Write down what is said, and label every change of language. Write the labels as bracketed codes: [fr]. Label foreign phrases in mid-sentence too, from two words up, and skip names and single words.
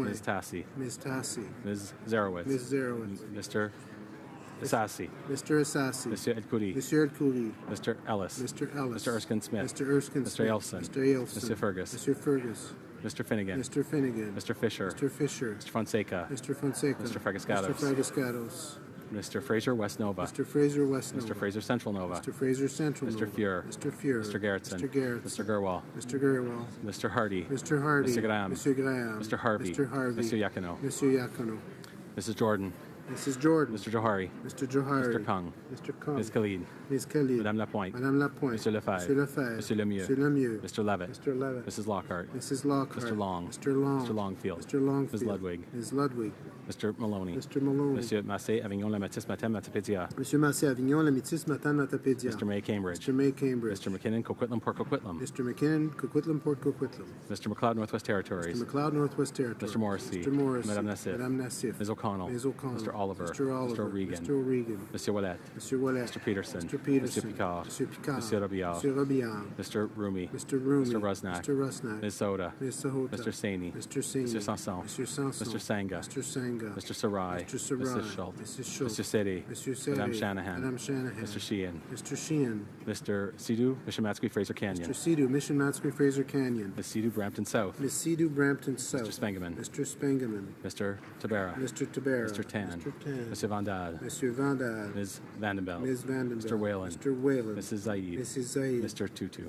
[en] Ms. Tassi. Ms. Tassi. Ms. Zarowitz. Ms. Zarowitz. Mr. Assassi. Mr. Assassi. Monsieur Edkouri. Monsieur Edkouri. Mr. Ellis. Mr. Ellis. Mr. Erskine Smith. Mr. Erskine Mr. Smith. Elson. Mr. Elson. Monsieur Fergus. Monsieur Fergus. Mr. Finnegan. Mr. Finnegan. Mr. Fisher. Mr. Fisher. Mr. Fonseca. Mr. Fonseca. Mr. Fragascatos. Mr. Fragascatos. Mr. Fraser West Nova. Mr. Fraser West Nova. Mr. Fraser Central Nova. Mr. Fraser Central Mr. Nova. Fuhr. Mr. Fuhr. Mr. Gerritsen. Mr. Gerritsen. Mr. Gerwal. Mr. Gerwal. Mr. Hardy. Mr. Hardy. Mr. Graham. Mr. Graham. Mr. Harvey. Mr. Harvey. Monsieur Yacono. Monsieur Yacono. Mrs. Jordan. Mrs. Jordan. Mr. Johari. Mr. Johari. Mr. Kung. Mr. Kung. Ms. Khalid. Ms. Khalid. Madame Lapointe. Madame Lapointe. Monsieur Lefebvre. Monsieur Lefebvre. Monsieur Lemieux. Monsieur Lemieux. Mr. Levitt. Mr. Levitt. Mrs. Lockhart. Mrs. Lockhart. Mr. Long. Mr. Long. Mr. Longfield. Mr. Longfield. Ms. Ludwig. Ms. Ludwig. Mr. Maloney. Mr. Maloney. Monsieur Massé, Avignon, La Matisse, Matin, Matapédia. Monsieur Massé, Avignon, La Métis, Matin, Matapédia. Mr. May, Cambridge. Mr. May, Cambridge. Mr. McKinnon, Coquitlam, Port Coquitlam. Mr. McKinnon, Coquitlam, Port Coquitlam. Mr. McLeod, Northwest Territories. Mr. McLeod, Northwest Territories. Mr. Morrissey. Mr. Morrissey. Madame Nassif. Madame Nassif. Ms. O'Connell. Ms. O'Connell. Mr. Oliver. Mr. Oliver. Mr. O'Regan. Mr. O'Regan. Monsieur Ouellet. Monsieur Ouellet. Mr. Peterson. Mr. Peterson. Monsieur Picard. Monsieur Picard. Monsieur Robillard. Monsieur Robillard. Mr. Rumi. Mr. Rumi. Mr. Rusnak. Mr. Rusnak. Ms. Soda. Ms. Sahota. Mr. Saini. Mr. Saini. Monsieur Sanson. Monsieur Sanson. Mr. Sanga. Mr. Sanga. Mr. Sarai. Mr. Sarai. Mrs. Schultz. Mrs. Schultz. Mr. Seti. Mr. Seti. Madame Shanahan. Madame Shanahan. Mr. Sheehan. Mr. Sheehan. Mr. Sidhu, Mishimatsky, Fraser Canyon. Mr. Sidhu, Mission Matsky, Fraser Canyon. Ms. Sidhu, Brampton South. Ms. Sidhu, Brampton South. Mr. Spengeman. Mr. Spengeman. Mr. Tabera. Mr. Tabera. Mr. Tan. Mr. Tan. Mr. Vandal. Mr. Vandal. Ms. Vandenbelt. Ms. Vandenbelt. Mr. Whalen. Mr. Whalen. Mrs. Zaid. Mrs. Zaid. Mr. Tutu.